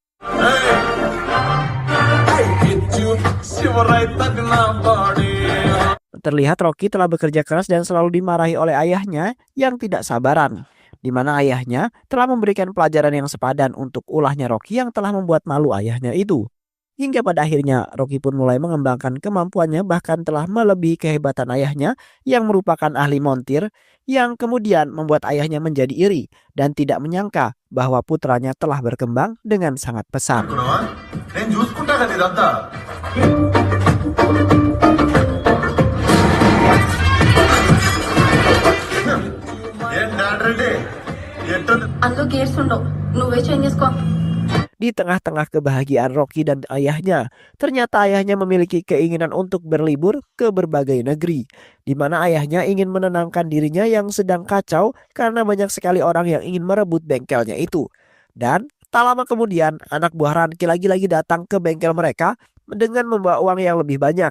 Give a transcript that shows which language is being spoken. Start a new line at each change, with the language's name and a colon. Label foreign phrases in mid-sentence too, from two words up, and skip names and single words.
Indonesian: Terlihat Rocky telah bekerja keras dan selalu dimarahi oleh ayahnya yang tidak sabaran, di mana ayahnya telah memberikan pelajaran yang sepadan untuk ulahnya Rocky yang telah membuat malu ayahnya itu. Hingga pada akhirnya Rocky pun mulai mengembangkan kemampuannya, bahkan telah melebihi kehebatan ayahnya yang merupakan ahli montir, yang kemudian membuat ayahnya menjadi iri dan tidak menyangka bahwa putranya telah berkembang dengan sangat pesat.
Telugu: అందులో గేట్స్ ఉండవు నువ్వే చేంజ్ చేసుకో.
Indonesian: Di tengah-tengah kebahagiaan Rocky dan ayahnya, ternyata ayahnya memiliki keinginan untuk berlibur ke berbagai negeri, di mana ayahnya ingin menenangkan dirinya yang sedang kacau karena banyak sekali orang yang ingin merebut bengkelnya itu. Dan tak lama kemudian, anak buah Ranki lagi-lagi datang ke bengkel mereka dengan membawa uang yang lebih banyak.